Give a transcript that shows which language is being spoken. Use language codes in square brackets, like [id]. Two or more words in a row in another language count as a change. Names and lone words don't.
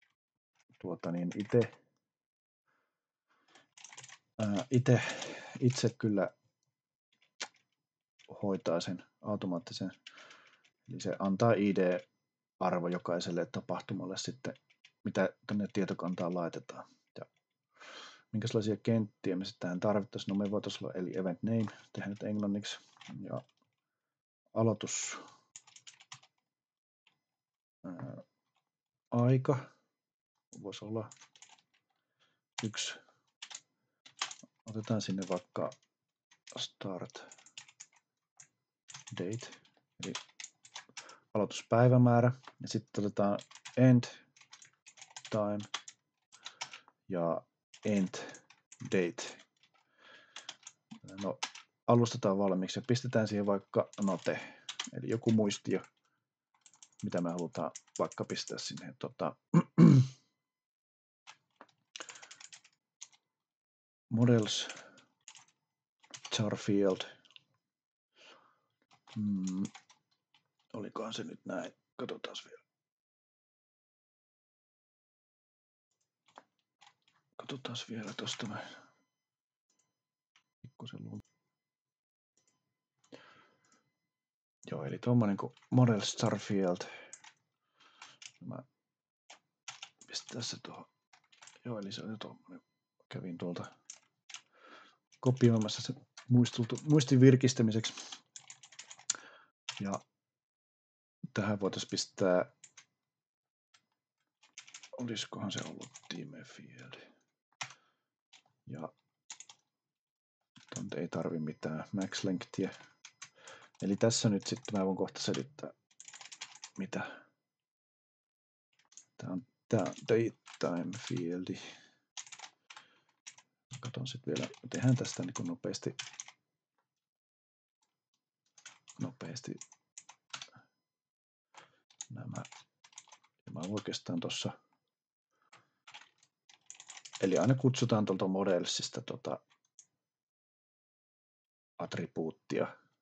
[fi] itse kyllä hoitaa sen automaattisen, eli se antaa ID-arvo jokaiselle tapahtumalle sitten, mitä tänne tietokantaan laitetaan. Ja minkälaisia kenttiä me sitten tähän tarvittaisiin? No me voitaisiin olla, eli [en] event name, [fi] tehdään nyt englanniksi, ja aloitus aika voisi olla yksi. Otetaan sinne vaikka [en] start date, [fi] eli aloituspäivämäärä, ja sitten otetaan [en] end time [fi] ja [en] end date. [fi] No, alustetaan valmiiksi ja pistetään siihen vaikka note, eli joku muistio, mitä me halutaan vaikka pistää sinne. [en] Models char field. [fi] Olikohan se nyt näin? Katsotaan vielä. Katsotaan vielä tuosta näin. Joo, eli tuommoinen kuin [en] Models char field. [fi] Mä pistän tässä tuohon. Joo, eli se on tuommoinen. Kävin tuolta kopioimassa se muistin virkistämiseksi. Ja tähän voitaisiin pistää, olisikohan se ollut [en] time field. [fi] Ja tonte ei tarvi mitään [en] max lengthia. [fi] Eli tässä nyt sitten mä voin kohta selittää, mitä. Tää on [en] date time fieldi. [fi] Katon sitten vielä, tehdään tästä niin nopeasti nämä. Ja mä oikeastaan tuossa, eli aina kutsutaan tuolta modelsista attribuuttia.